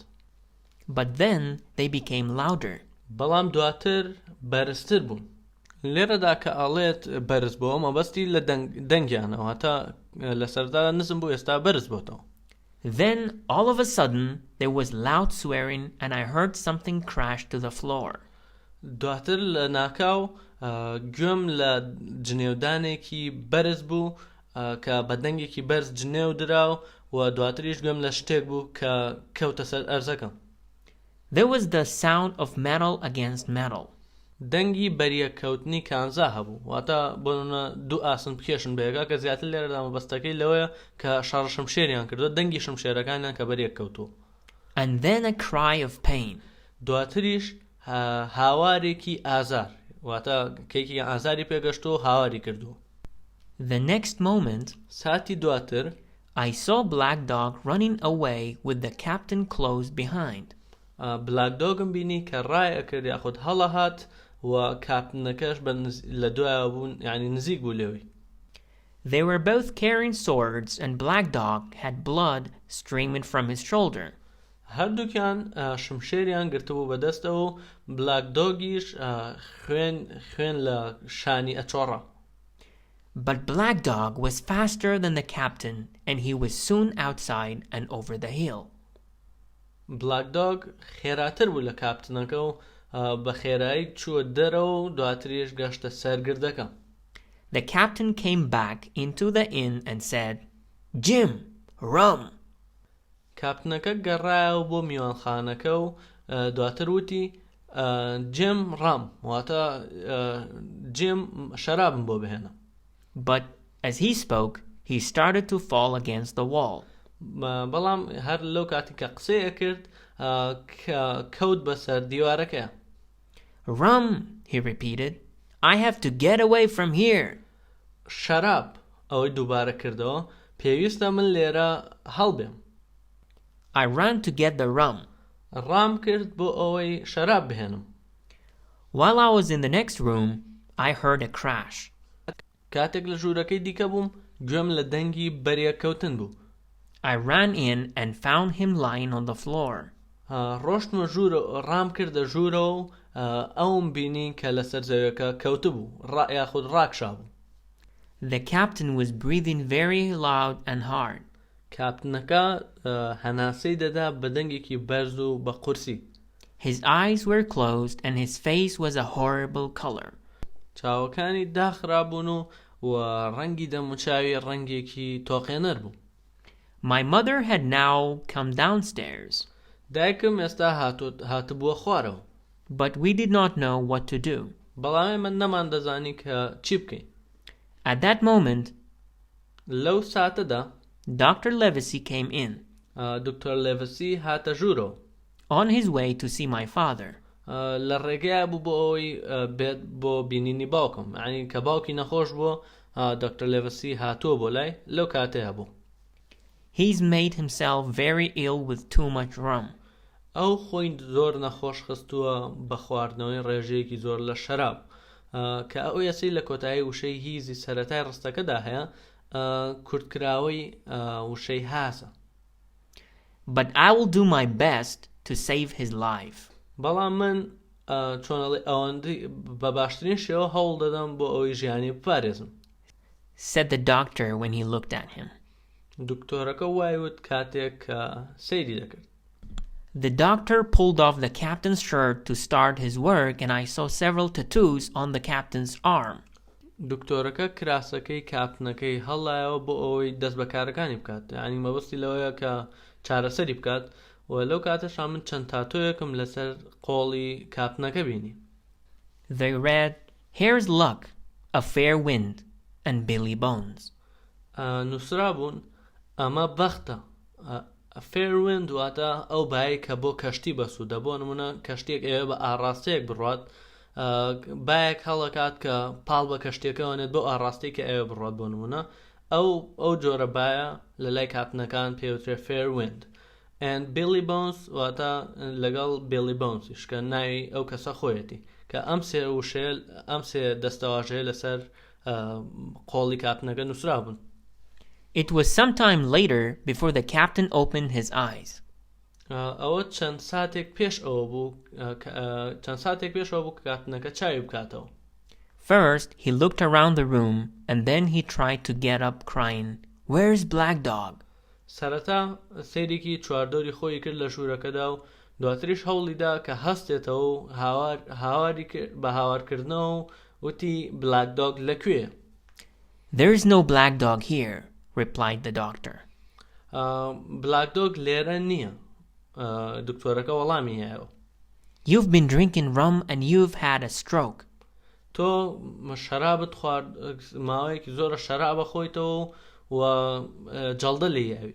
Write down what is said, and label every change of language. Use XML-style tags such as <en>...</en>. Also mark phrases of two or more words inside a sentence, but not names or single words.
<en>But then they became louder.</en> <ckb>بەڵام دواتر بەرزتر بوون. لێرەدا کە ئاڵێت بەرز بووە مەبەستی لە دەنگیانەوە تا لە سەردا نزم بوو ئێستا بەرز بۆتەوە.</ckb> <en>Then, all of a sudden, there was loud swearing and I heard something crash to the floor.</en> <ckb>دواتر لە ناکاو گوێم لە جنێودانێکی بەرز بوو کە بە دەنگێکی بەرز جنێو دراو و دواتریش گوێم لە شتێک بوو کە کەوتە سەر ئەرزەکەم.</ckb> <en>There was the sound of metal against metal.</en> <ckb>دەنگی بەریە کەوتنی کانزا هەبوو واتە بۆ دوو ئاسن بکێشن بەیەکا کە زیاتر لێرەدا مەبەستەکەی لەوەیە کە شەڕ شمشێریان کردووە دەنگی شمشێرەکانیان کە بەریەک کەوتووە.</ckb> <en>And then a cry of pain.</en> <ckb>دواتریش هاوارێکی ئازار واتە کەیکی ئازاری پێگەشتووە هاواری کردووە.</ckb> <en>The next moment,</en> <ckb>ساتی دواتر</ckb> <en>I saw Black Dog running away with the captain close behind.</en> <ckb>بلاک دۆگم بینی کە ڕای ئەکرد یاخود هەڵە هات و کاپتنەکەش لە دوایەوە بوون یعنی نزیک بوو لێوی.</ckb> <en>They were both carrying swords and Black Dog had blood streaming from his shoulder.</en> <ckb>هەردووکیان شمشێریان گرتبوو بەدەستەوە و بلاک دۆگیش خوێن لە شانی ئەچۆڕە.</ckb> <en>But Black Dog was faster than the captain and he was soon outside and over the hill.</en> <ckb>بلاک دۆگ خێراتر بوو لە کاپتنەکە و بە خێرایی چووە دەرەوە و دواتریش گەشتە سەرگردەکە.</ckb> <en>The captain came back into the inn and said, "Jim, rum."</en> <ckb>کاپتنەکە گەڕایەوە بۆ میوانخانەکە و دواتر وتی جیم ڕام واتە جیم شەرابم بۆ بهێنە.</ckb> <en>But as he spoke, he started to fall against the wall.</en> <ckb>بەڵام هەر لەو کاتی کە قسەیە کرد کەوت بەسەر دیوارەکە.</ckb> <en>"Rum," he repeated. "I have to get away from here."</en> <ckb>شەراب ئەوەی دووبارە کردەوە پێویستە من لێرە هەڵبێم.</ckb> <en>I ran to get the rum.</en> <ckb>ڕام کرد بۆ ئەوەی شەراب بهێنم.</ckb> <en>While I was in the next room, I heard a crash.</en> <ckb>کاتێک لە ژوورەکەی دیکە بووم گوێم لە دەنگی بەریەکەوتن بوو.</ckb> <en>I ran in and found him lying on the floor.</en> <ckb>ڕۆشتمە ژوورە ڕام کردە ژوورەوە و ئەوم بینی کە لەسەر زەویەکە کەوتبوو یاخود ڕاکشا بوو.</ckb> <en>The captain was breathing very loud and hard.</en> <ckb>کاپتنەکە هەناسەی دەدا بە دەنگێکی بەرز و بە قورسی.</ckb> <en>His eyes were closed and his face was a horrible color.</en> <ckb>چاوەکانی داخرابوون و ڕەنگی دەموچاوی ڕەنگێکی تۆقێنەر بوو.</ckb> <en>My mother had now come downstairs.</en> <ckb>دایکم ئێستا هاتبووە خوارەوە.</ckb> <en>But we did not know what to do.</en> <ckb>بەڵام من نەمان دەزانی کە چی بکەین.</ckb> <en>At that moment,</en> <ckb>لەو ساتەدا</ckb> <en>Dr. Livesey came in.</en> <ckb>دکتۆر لێڤسی هاتە ژوورەوە.</ckb> <en>On his way to see my father.</en> <ckb>لە ڕێگەیە بوو بۆ ئەوەی بێت بۆ بینینی باوکم یعنی کە باوکی نەخۆش بووە دکتۆر لێڤسی هاتووە بۆ لای لەو کاتەیە بوو.</ckb> <en>He's made himself very ill with too much rum.</en> <ckb>ئەو خۆی زۆر نەخۆش خستووە بە خواردنەوەی ڕێژەیەکی زۆر لە شەراب کە ئەو یەسی لە کۆتایی وشەی هیزی سەرەتای ڕستەکەدا هەیە کورتکراوەی وشەی هاسە.</ckb> <en>But I will do my best to save his life.</en> <ckb>بەڵام من چۆنەڵی ئەوەندەی بە باشترین شێوە هەوڵ دەدەم بۆ ئەوەی ژیانی بپارێزم.</ckb> <en>Said the doctor when he looked at him.</en> <ckb>دکتۆرەکە وایوت کاتێک کە سەیری دەکرد.</ckb> <en>The doctor pulled off the captain's shirt to start his work, and I saw several tattoos on the captain's arm.</en> <ckb>دکتۆرەکە کراسەکەی کاپتنەکەی هەڵایەوە بۆ ئەوەی دەست بەکارەکانی بکات، یعنی مەبەستی لەوەیە کە چارەسەری بکات و لەو کاتەشا من چەند تاتۆیەکم لەسەر قۆڵی کاپتنەکە بینی.</ckb> <en>They read, "Here's luck, a fair wind, and Billy Bones."</en> <ckb>نووسرا بوون ئەمە بەختە.</ckb> <en>fair wind</en> <ckb>واتە ئەو بای کە بۆ کەشتی بەسوودە، بۆ نمونە کەشتێک ئێوە بە ئاڕاستەیەک بڕات بایەک هەڵەکات کە پاڵ بە کەشتێکەوەنێت بۆ ئاڕاستی کە ئێوە بڕات، بۆ نمونە ئەو جۆرە بایە لە لای کاتنەکان پێوترێ</ckb> <en>fair wind.</en> <ckb>and Billy Bones واتە لەگەڵ Billy Bonesیش کە ناوی ئەو کەسە خۆیەتی کە ئەم سێ دەستەواژەیە لەسەر قۆڵی کاتنەکە نووسرا بوون.</ckb> <en>It was some time later before the captain opened his eyes.</en> <ckb>ئەوە چەند ساتێک پێش ئەوە بوو کە کاتنەکە چاوی بکاتەوە.</ckb> <en>First, he looked around the room, and then he tried to get up crying, "Where's Black Dog?"</en> <ckb>سەرەتا سەیرێکی چواردۆری خۆی کرد لە ژوورەکەدا و دواتریش هەوڵیدا کە هەستێتەوە و بە هاوارکردنەوە و وتی بلاک دۆگ لەکوێ؟</ckb> <en>"There's no black dog here," replied the doctor.</en> <ckb>بلاک دۆگ لێرە نییە. دکتۆرەکە وەڵامی هەیەەوە.</ckb> <en>"You've been drinking rum and you've had a stroke."</en> <ckb>تۆ شەرابت خوارد، ماوەیەکی زۆرە شەرابە خۆیتەوە و جەڵدە لێ یاویت.</ckb>